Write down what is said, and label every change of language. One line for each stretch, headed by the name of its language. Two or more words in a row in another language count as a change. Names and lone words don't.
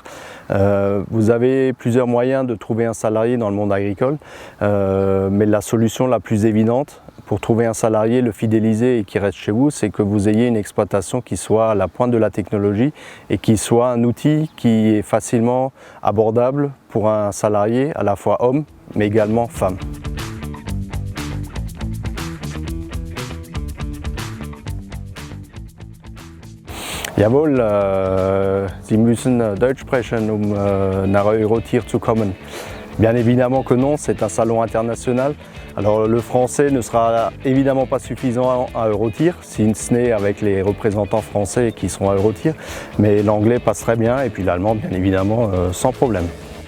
French: Vous avez plusieurs moyens de trouver un salarié dans le monde agricole, mais la solution la plus évidente pour trouver un salarié, le fidéliser et qui reste chez vous, c'est que vous ayez une exploitation qui soit à la pointe de la technologie et qui soit un outil qui est facilement abordable pour un salarié, à la fois homme, mais également femme.
German: Jawohl, Sie müssen Deutsch sprechen, nach Eurotier zu kommen.
French: Bien évidemment que non, c'est un salon international. Alors le français ne sera évidemment pas suffisant à Eurotier, si ce n'est avec les représentants français qui seront à Eurotier, mais l'anglais passerait bien et puis l'allemand bien évidemment sans problème.